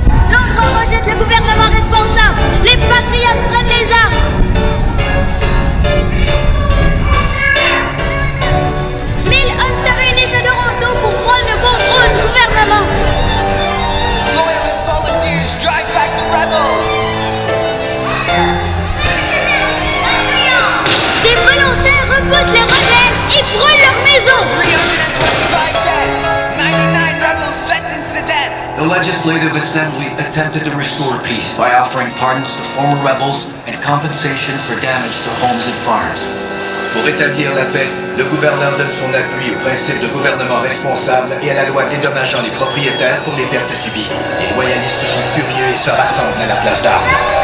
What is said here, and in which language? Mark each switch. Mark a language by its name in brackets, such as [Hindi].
[French] Londres rejette le gouvernement responsable. Les patriotes prennent les armes. 1000 hommes se réunissent à Toronto pour prendre le contrôle du gouvernement. [English] Loyalist volunteers drive back the rebels. [French] Des volontaires repoussent les rebelles et brûlent leurs maisons. [English] 325 dead. 99 rebels sentenced to death. The Legislative Assembly attempted to restore peace by offering pardons to former rebels and compensation for damage to homes and farms. [French] Pour rétablir la paix, le gouverneur donne son appui au principe de gouvernement responsable et à la loi dédommageant les propriétaires pour les pertes subies. Les loyalistes sont furieux et se rassemblent à la place d'armes.